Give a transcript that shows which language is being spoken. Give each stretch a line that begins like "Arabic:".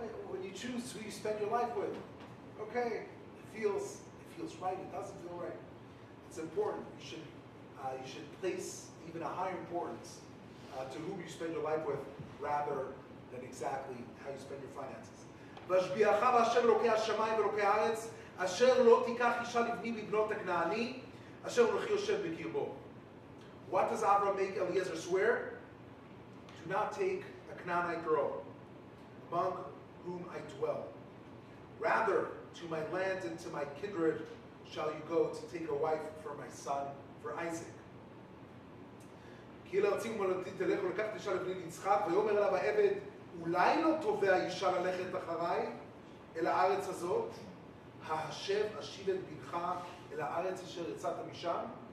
English: When you choose who you spend your life with, okay, it feels right. It doesn't feel right. It's important. You should place even a higher importance to whom you spend your life with, rather than exactly how you spend your finances.
Hebrew: "והשביעך בהשם אלוקי השמיים ואלוקי הארץ, אשר לא תיקח אישה לבני מבנות הכנעני, אשר אנוכי יושב בקרבו."
English: What does Abraham make Eliezer swear? Do not take a Canaanite girl among whom I dwell. Rather, to my land and to my kindred shall you go to take a wife for my son, for Isaac.
Hebrew: כי לארצי ומולדתי תלך ולקחת אישה לבני יצחק, ויאמר אליו העבד, אולי לא תובע אישה ללכת אחריי אל הארץ הזאת, השב אשיב את בנך אל הארץ אשר יצאת משם.